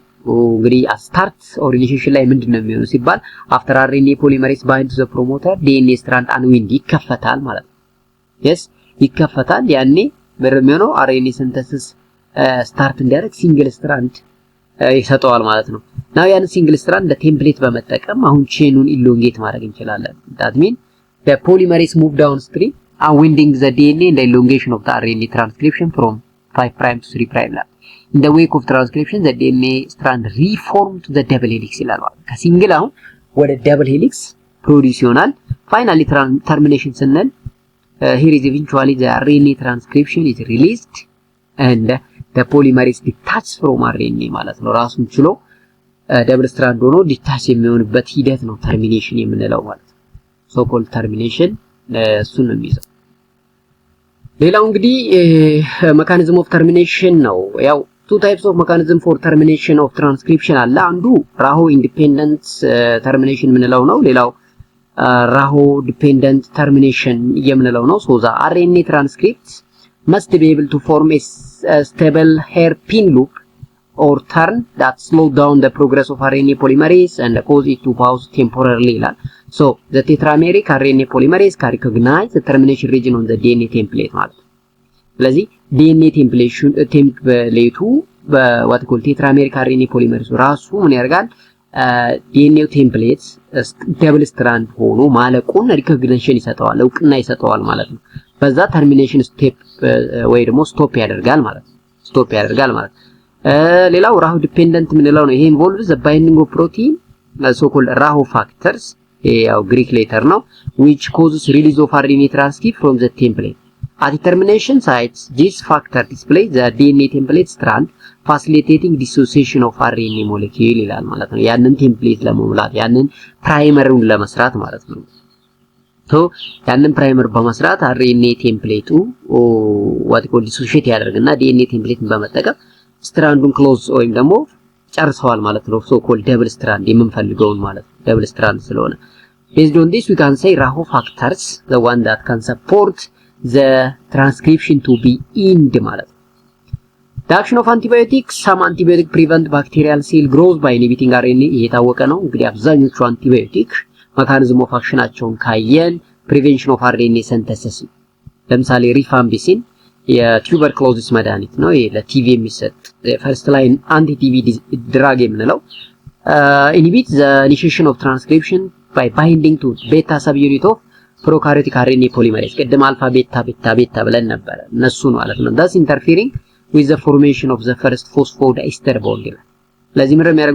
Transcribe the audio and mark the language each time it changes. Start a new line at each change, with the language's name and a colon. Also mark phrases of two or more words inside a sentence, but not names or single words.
Amharic: እንግዲህ
English: start or initiation
Amharic: ላይ ምንድነው የሚሆነው ሲባል
English: after RNA polymerase bind to the promoter DNA strand unwind
Amharic: ይከፈታል ማለት ነው። yes ይከፈታል። ያኔ በሚሆነው
English: RNA synthesis start
Amharic: እንዲያደርግ
English: single strand
Amharic: ይሰጠዋል ማለት ነው። ናው ያን
English: single strand template
Amharic: በመጠቀም አሁን ቼኑን ኢሎንጌት ማድረግ እንችላለን።
English: that mean the polymerase move downstream unwinding the DNA and the elongation of the RNA transcription from 5 prime to 3 prime. In the wake of transcription the DNA strand reform to the double helix ይላል።
Amharic: ከሲንግል አሁን ወደ
English: double helix
Amharic: ፕሮዲዩስ ይሆናል።
English: finally termination ስንል here is eventually the RNA transcription is released and the polymerase detaches from RNA
Amharic: ማለት ነው። ራሱን ችሎ
English: double strand
Amharic: ሆኖ ዲታች የሚሆንበት ሂደት ነው
English: termination
Amharic: የምንለው ማለት ነው።
English: so called termination
Amharic: እሱን ነው የሚይዘው። ሌላው እንግዲህ
English: mechanism of termination
Amharic: ነው። ያው
English: two types of mechanism for termination of transcription
Amharic: አለ። አንዱ ራሆ
English: independent termination የምንለው
Amharic: ነው። ሌላው ራሆ
English: dependent termination
Amharic: የምንለው ነው።
English: so the RNA transcript must be able to form a stable hairpin loop or turn that slow down the progress of RNA polymerase and cause it to pause temporarily ይላል። so the tetrameric RNA polymerase can recognize the termination region on the DNA template
Amharic: ማለት ነው። ስለዚህ DNA ቴምፕሌቱ በዋት ኮል ቴትራሜሪክ RNA ፖሊመሬዝ ራሱ ምን ያደርጋል? DNA ቴምፕሌት
English: double strand
Amharic: ሆኖ ማለቁን ሪኮግኒሽን ይሰጠዋል፣ እውቅና ይሰጠዋል ማለት ነው። በዛ ተርሚኔሽን ስቴፕ ወይ ደግሞ ስቶፕ ያደርጋል ማለት ነው። ሌላው
English: Rho dependent
Amharic: ምንለው ነው። ይሄ
English: involve the binding of protein so called Rho factors
Amharic: ያው
English: Greek letter
Amharic: ነው
English: which causes release of RNA transcript from the template. At the termination sites, this factor displays the DNA template strand, facilitating dissociation of RNA molecule
Amharic: ይላል ማለት ነው። ያንን ቴምፕሌት ለመሙላት ያንን ፕራይመሩን ለመስራት ማለት ነው።
English: so
Amharic: ያንን ፕራይመር በመስራት RNA ቴምፕሌቱ
English: what called dissociate
Amharic: ያደርግና DNA ቴምፕሌትን በመጠቀም ስትራንዱን ክሎዝ ወይም ደግሞ ጨርሰዋል ማለት ነው።
English: so called double strand
Amharic: የምንፈልገውን ማለት ነው።
English: double strand
Amharic: ስለሆነ
English: based on this we can say Raho factors the one that can support the transcription to be end
Amharic: ማለት ነው።
English: the action of antibiotics, some antibiotic prevent bacterial cell growth by inhibiting
Amharic: RNA የታወቀ ነው። እንግዲህ አብዛኞቹ አንቲባዮቲክ
English: mechanism of action
Amharic: አቸውን ካየን
English: prevention of RNA synthesis
Amharic: ለምሳሌ ሪፋምቢሲን የቱበርክሎሲስ መድኃኒት ነው። ይሄ ለቲቪ የሚሰጥ
English: first line anti TB drug
Amharic: የምንለው
English: inhibit the initiation of transcription by binding to beta subunit of prokaryotic RNA polymerase
Amharic: ቀደም አልፋ ቤታ ብለን ነበር እነሱ ነው ማለት ነው።
English: thus interfering with the formation of the first phosphodiester bond
Amharic: ይላል። ለዚህ ምንድነው የሚያደርጉት?